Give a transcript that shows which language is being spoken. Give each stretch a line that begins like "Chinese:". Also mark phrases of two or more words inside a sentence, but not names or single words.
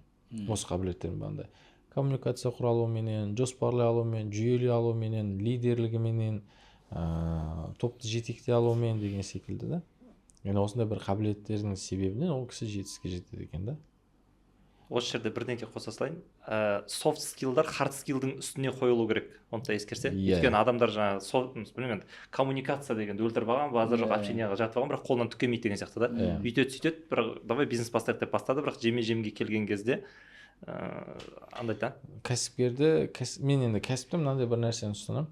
Kazakh: Осы қабілеттерін бағандай коммуникация құралуменен, жоспарлай алумен, жүйелей алуменен, лидерлігіменен, топты жетектей алумен деген секілді да. Яғни осындай бір қабілеттердің себебінен ол кісі жетістікке жетеді екен да. Осы жерде бірдеңке қоса салайын.
English: Soft skill'дар hard skill'дың
Kazakh: үстіне қойылу керек. Оны да ескерсе. Өйткені адамдар жаңағы білмеймін, коммуникация дегенді өлтіріп алған, базар жоқ общенияға жатып алған, бірақ қолынан түк келмейді деген сияқты да. Үйтеді сөйтеді, бірақ давай бизнес бастайық деп бастады, бірақ жеме-жемге келген кезде андай да. Кәсіпкерді, мен енді кәсіпте мынандай бір нәрсені ұстанамын.